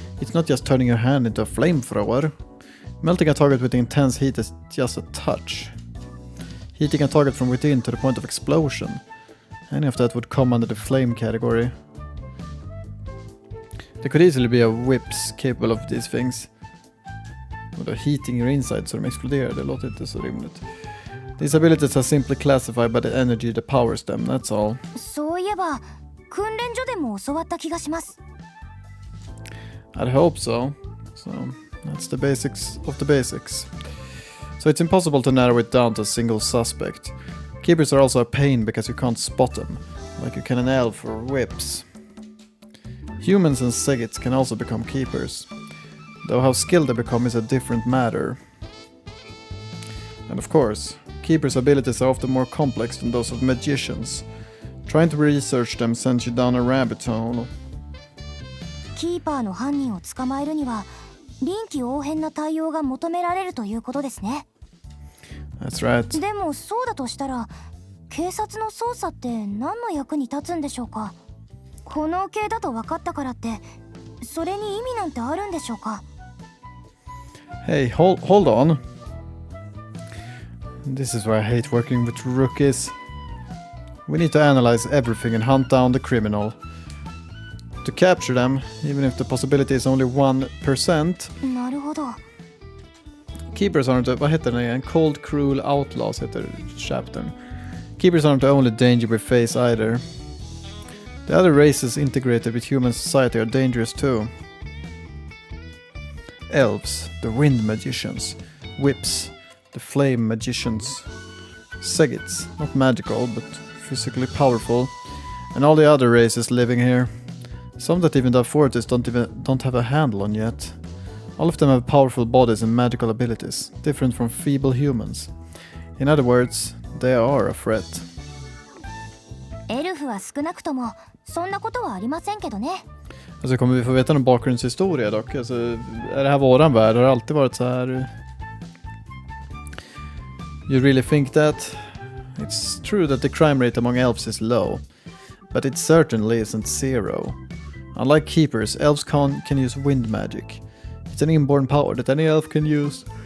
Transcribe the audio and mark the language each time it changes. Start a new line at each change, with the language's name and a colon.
English: It's not just turning your hand into a flamethrower. Melting a target with intense heat is just a touch. Heating a target from within to the point of explosion. Any of that would come under the flame category. There could easily be a whips capable of these things. Or heating your inside
Swedish: så de exploderar, det låter inte så rimligt.
English: These abilities are simply classified by the energy that powers them, that's all.
Japanese: そういえば訓練所でも教わった気がします。
English: I'd hope so. So, that's the basics of the basics. So it's impossible to narrow it down to a single suspect. Keepers are also a pain because you can't spot them, like you can an elf or whips. Humans and Segits can also become keepers, though how skilled they become is a different matter. And of course, keepers' abilities are often more complex than those of magicians. Trying to research them sends you down a rabbit hole.
Japanese: キーパーの犯人を捕まえるには臨機応変な対応が求められるということですね。
English: That's right.
Japanese: でもそうだとしたら警察の捜査って何の役に立つんでしょうか？この系だと分かったからってそれに意味なんてあるんでしょうか？
English: Hey, hold on. This is why I hate working with rookies. We need to analyze everything and hunt down the criminal. To capture them, even if the possibility is only 1%.
Japanese: なるほど。
English: Keepers aren't,
Swedish: vad heter den igen? Cold Cruel Outlaws heter chaptern.
English: Keepers aren't the only danger we face either. The other races integrated with human society are dangerous too. Elves, the wind magicians. Whips, the flame magicians. Segits, not magical, but physically powerful. And all the other races living here. Some that even the authorities don't have a handle on yet. All of them have powerful bodies and magical abilities, different from feeble humans. In other words, they are a threat.
Japanese: エルフは少なくともそんなことはありませんけどね。
Swedish: Alltså kommer vi få veta någon bakgrundshistoria dock? Alltså, är det här våran värld? Har det alltid varit så här?
English: You really think that? It's true that the crime rate among elves is low, but it certainly isn't zero. Unlike keepers, elves can use wind magic. It's an inborn power that any elf can use.